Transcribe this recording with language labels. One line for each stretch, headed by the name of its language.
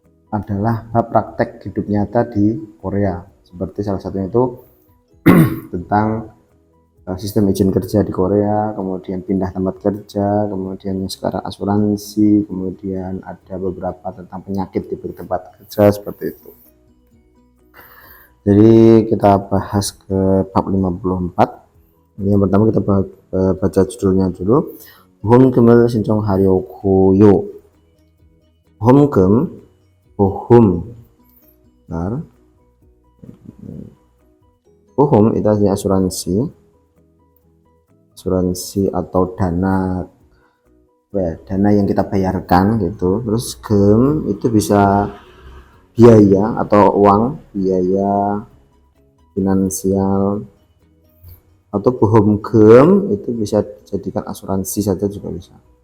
Indonesian: adalah bab praktek hidup nyata di Korea, seperti salah satunya itu tentang sistem izin kerja di Korea, kemudian pindah tempat kerja, kemudian sekarang asuransi, kemudian ada beberapa tentang penyakit di tempat kerja seperti itu. Jadi kita bahas ke bab 54. Ini yang pertama kita baca judulnya dulu.
Korean: 보험금을 신청하려고요. 보험.
Indonesian: Nah, bohum itu artinya asuransi atau dana yang kita bayarkan gitu. Terus gem itu bisa biaya atau uang, biaya finansial, atau bohum gem itu bisa dijadikan asuransi saja juga bisa.